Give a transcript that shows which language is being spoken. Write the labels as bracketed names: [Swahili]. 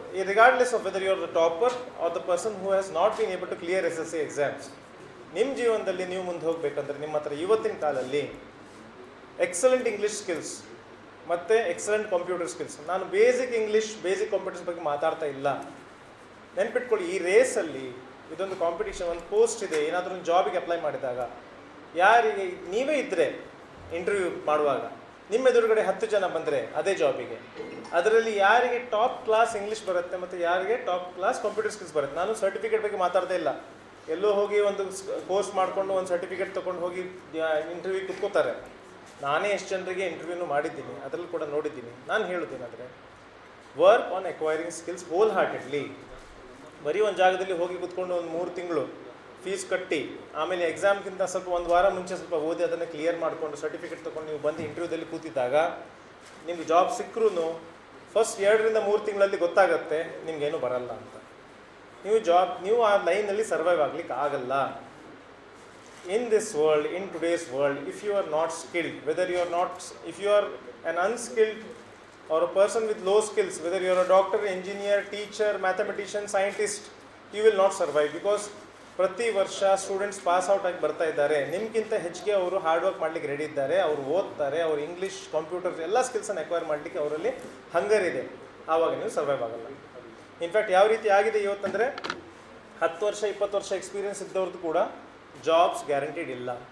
[English] Regardless of whether you are the topper or the person who has not been able to clear SSC exams, [Kannada] ನಿಮ್ಮ ಜೀವನದಲ್ಲಿ ನೀವು ಮುಂದೆ ಹೋಗಬೇಕಂದ್ರೆ ನಿಮ್ಮ ಹತ್ರ ಇವತ್ತಿನ ಕಾಲಲ್ಲಿ ಎಕ್ಸಲೆಂಟ್ ಇಂಗ್ಲೀಷ್ ಸ್ಕಿಲ್ಸ್ ಮತ್ತು ಎಕ್ಸಲೆಂಟ್ ಕಂಪ್ಯೂಟರ್ ಸ್ಕಿಲ್ಸ್. ನಾನು ಬೇಸಿಕ್ ಇಂಗ್ಲೀಷ್, ಬೇಸಿಕ್ ಕಂಪ್ಯೂಟರ್ಸ್ ಬಗ್ಗೆ ಮಾತಾಡ್ತಾ ಇಲ್ಲ. ನೆನ್ಪಿಟ್ಕೊಳ್ಳಿ, ಈ ರೇಸಲ್ಲಿ ಇದೊಂದು ಕಾಂಪಿಟೇಷನ್, ಒಂದು ಪೋಸ್ಟ್ ಇದೆ, ಏನಾದರೂ ಒಂದು ಜಾಬಿಗೆ ಅಪ್ಲೈ ಮಾಡಿದಾಗ ಯಾರಿಗೆ ನೀವೇ ಇದ್ದರೆ ಇಂಟರ್ವ್ಯೂ ಮಾಡುವಾಗ ನಿಮ್ಮ ಎದುರುಗಡೆ 10 ಜನ ಬಂದರೆ ಅದೇ ಜಾಬಿಗೆ, ಅದರಲ್ಲಿ ಯಾರಿಗೆ ಟಾಪ್ ಕ್ಲಾಸ್ ಇಂಗ್ಲೀಷ್ ಬರುತ್ತೆ ಮತ್ತು ಯಾರಿಗೆ ಟಾಪ್ ಕ್ಲಾಸ್ ಕಂಪ್ಯೂಟರ್ ಸ್ಕಿಲ್ಸ್ ಬರುತ್ತೆ. ನಾನು ಸರ್ಟಿಫಿಕೇಟ್ ಬಗ್ಗೆ ಮಾತಾಡ್ತಾ ಇಲ್ಲ. ಎಲ್ಲೋ ಹೋಗಿ ಒಂದು ಕೋರ್ಸ್ ಮಾಡಿಕೊಂಡು ಒಂದು ಸರ್ಟಿಫಿಕೇಟ್ ತೊಗೊಂಡು ಹೋಗಿ ಇಂಟರ್ವ್ಯೂ ಕುತ್ಕೋತಾರೆ. ನಾನೇ ಎಷ್ಟು ಜನರಿಗೆ ಇಂಟರ್ವ್ಯೂನು ಮಾಡಿದ್ದೀನಿ, ಅದರಲ್ಲಿ ಕೂಡ ನೋಡಿದ್ದೀನಿ. ನಾನು ಹೇಳೋದೇನೆಂದರೆ, [English] Work on acquiring skills wholeheartedly. [Kannada] ಬರೀ ಒಂದು ಜಾಗದಲ್ಲಿ ಹೋಗಿ ಕೂತ್ಕೊಂಡು ಒಂದು 3 ತಿಂಗಳು ಫೀಸ್ ಕಟ್ಟಿ ಆಮೇಲೆ ಎಕ್ಸಾಮ್ಗಿಂತ ಸ್ವಲ್ಪ ಒಂದು ವಾರ ಮುಂಚೆ ಸ್ವಲ್ಪ ಓದಿ ಅದನ್ನು ಕ್ಲಿಯರ್ ಮಾಡಿಕೊಂಡು ಸರ್ಟಿಫಿಕೇಟ್ ತೊಗೊಂಡು ನೀವು ಬಂದು ಇಂಟರ್ವ್ಯೂದಲ್ಲಿ ಕೂತಿದ್ದಾಗ ನಿಮ್ಗೆ ಜಾಬ್ ಸಿಕ್ಕರೂ ಫಸ್ಟ್ 2 ರಿಂದ 3 ತಿಂಗಳಲ್ಲಿ ಗೊತ್ತಾಗುತ್ತೆ ನಿಮಗೇನು ಬರಲ್ಲ ಅಂತ. ನೀವು ಆ ಲೈನಲ್ಲಿ ಸರ್ವೈವ್ ಆಗಲಿಕ್ಕೆ ಆಗಲ್ಲ. [English] in this world, in today's world, if you are not skilled, if you are an unskilled or a person with low skills, whether you are a doctor, engineer, teacher, mathematician, scientist, you will not survive, because [Kannada] ಪ್ರತಿ ವರ್ಷ students pass out ಆಗಿ ಬರ್ತಾ ಇದ್ದಾರೆ. ನಿಮ್ಗಿಂತ ಹೆಚ್ಚಿಗೆ ಅವರು hard work ಮಾಡಲಿಕ್ಕೆ ready ಇದ್ದಾರೆ, ಅವರು ಓದ್ತಾರೆ, ಅವರು ಇಂಗ್ಲೀಷ್, ಕಂಪ್ಯೂಟರ್ ಎಲ್ಲ ಸ್ಕಿಲ್ಸನ್ನು ಅಕ್ವೈರ್ ಮಾಡಲಿಕ್ಕೆ ಅವರಲ್ಲಿ ಹಂಗರ್ ಇದೆ. ಆವಾಗ ನೀವು ಸರ್ವೈವ್ ಆಗಲ್ಲ. ಇನ್ಫ್ಯಾಕ್ಟ್ ಯಾವ ರೀತಿ ಆಗಿದೆ ಇವತ್ತಂದರೆ 10 ವರ್ಷ 20 ವರ್ಷ ಎಕ್ಸ್ಪೀರಿಯನ್ಸ್ ಇದ್ದವ್ರದ್ದು ಕೂಡ ಜಾಬ್ಸ್ ಗ್ಯಾರಂಟಿಡ್ ಇಲ್ಲ.